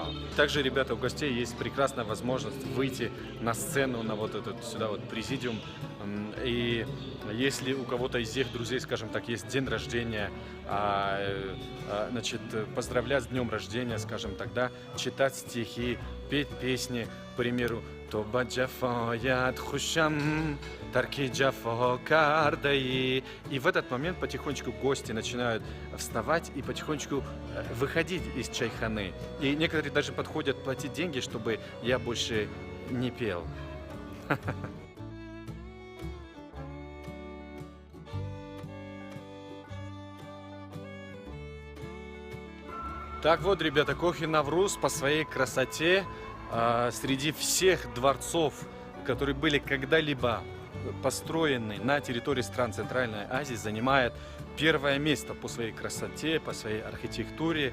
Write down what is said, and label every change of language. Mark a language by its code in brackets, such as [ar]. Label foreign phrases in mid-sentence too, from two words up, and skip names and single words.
[ru] Также, ребята, у гостей есть прекрасная возможность выйти на сцену, на вот этот сюда вот президиум. И если у кого-то из их друзей, скажем так, есть день рождения, значит, поздравлять с днем рождения, скажем тогда, читать стихи, петь песни, к примеру, [tg] «Тоба джафаят хушам, тарки джафа кардаи». [ru] И в этот момент потихонечку гости начинают вставать и потихонечку выходить из чайханы. И некоторые даже подходят платить деньги, чтобы я больше не пел. Так вот, ребята, Кохи-Навруз по своей красоте среди всех дворцов, которые были когда-либо построены на территории стран Центральной Азии, занимает первое место по своей красоте, по своей архитектуре.